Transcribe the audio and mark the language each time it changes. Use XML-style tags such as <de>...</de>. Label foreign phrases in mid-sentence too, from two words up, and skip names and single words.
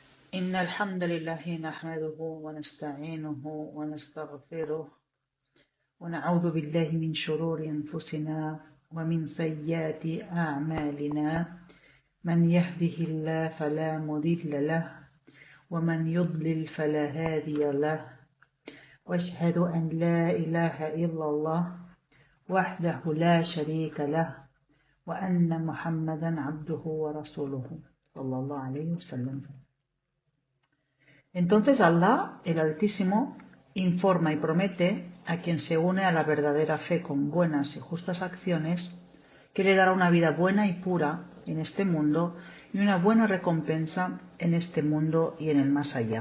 <ar>إن الحمد لله نحمده ونستعينه ونستغفره ونعوذ بالله من شرور أنفسنا ومن سيئات أعمالنا من يهده الله فلا مضل له ومن يضلل فلا هادي له وأشهد أن لا إله إلا الله وحده لا شريك له وأن محمدا عبده ورسوله صلى الله عليه وسلم.</ar> <es>Entonces Allah, el Altísimo, informa y promete a quien se une a la verdadera fe con buenas y justas acciones que le dará una vida buena y pura en este mundo y una buena recompensa en este mundo y en el más allá.</es>